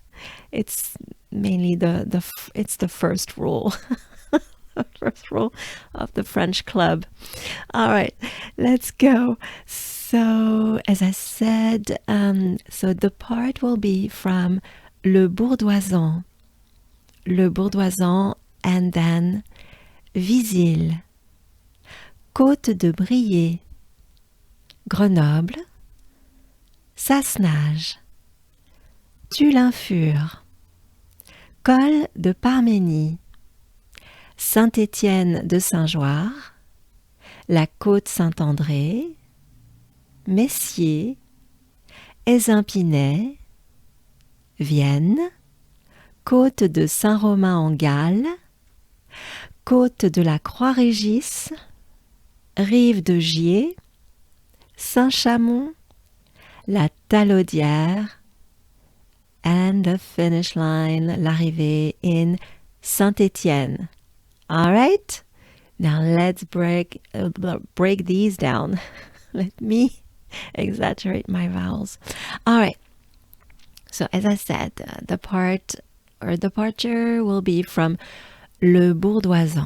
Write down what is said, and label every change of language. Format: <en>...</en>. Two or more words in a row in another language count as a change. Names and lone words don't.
<en>It's mainly it's the first rule, the first rule of the French club. All right, let's go. So, as I said, so the part will be from Le Bourdoisan, and then Visil, Côte de Briey, Grenoble, Sassenage, Tulinfur, Col de Parménie, Saint Etienne de Saint-Joire, la Côte Saint-André, Messier, Ésimpinet, Vienne, Côte de Saint-Romain-en-Galles, Côte de la Croix-Régis, Rive de Gier, Saint-Chamond, la Talaudière, and the finish line, l'arrivée in Saint Etienne. All right, now let's break these down. Let me exaggerate my vowels. All right, so as I said, the part or departure will be from Le Bourdoisan.</en>